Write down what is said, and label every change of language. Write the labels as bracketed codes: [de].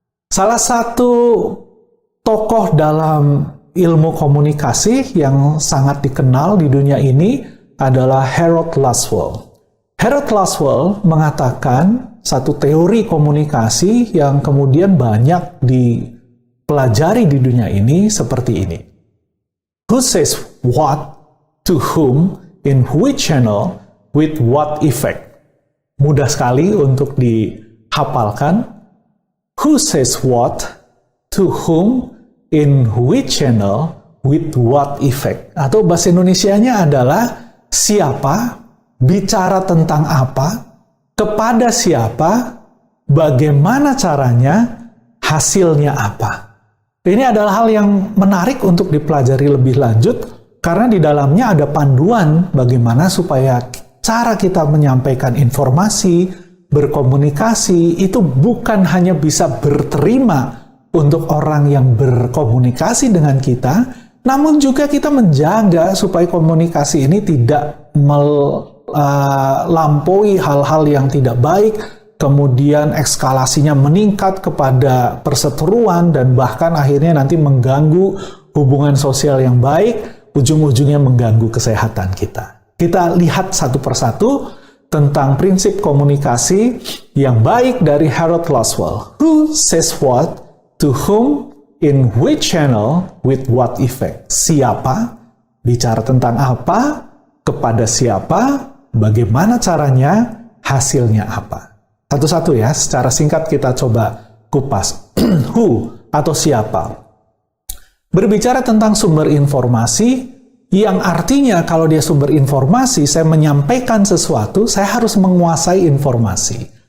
[id] Salah satu tokoh dalam ilmu komunikasi yang sangat dikenal di dunia ini adalah Harold Laswell. Harold Laswell mengatakan satu teori komunikasi yang kemudian banyak dipelajari di dunia ini seperti ini. [en] Who says what, to whom, in which channel, with what effect? [id] Mudah sekali untuk dihafalkan. [en] Who says what, to whom, in which channel, with what effect? [id] Atau bahasa Indonesianya adalah siapa, bicara tentang apa, kepada siapa, bagaimana caranya, hasilnya apa. Ini adalah hal yang menarik untuk dipelajari lebih lanjut, karena di dalamnya ada panduan bagaimana supaya cara kita menyampaikan informasi, berkomunikasi, itu bukan hanya bisa berterima untuk orang yang berkomunikasi dengan kita, namun juga kita menjaga supaya komunikasi ini tidak melampaui hal-hal yang tidak baik, kemudian eskalasinya meningkat kepada perseteruan, dan bahkan akhirnya nanti mengganggu hubungan sosial yang baik, ujung-ujungnya mengganggu kesehatan kita. Kita lihat satu persatu tentang prinsip komunikasi yang baik dari Harold Laswell. [en] Who says what, to whom, in which channel, with what effect? [id] Siapa, bicara tentang apa, kepada siapa, bagaimana caranya, hasilnya apa. Satu-satu ya, secara singkat kita coba kupas. Who, atau siapa. Berbicara tentang sumber informasi, yang artinya kalau dia sumber informasi, saya menyampaikan sesuatu, saya harus menguasai informasi.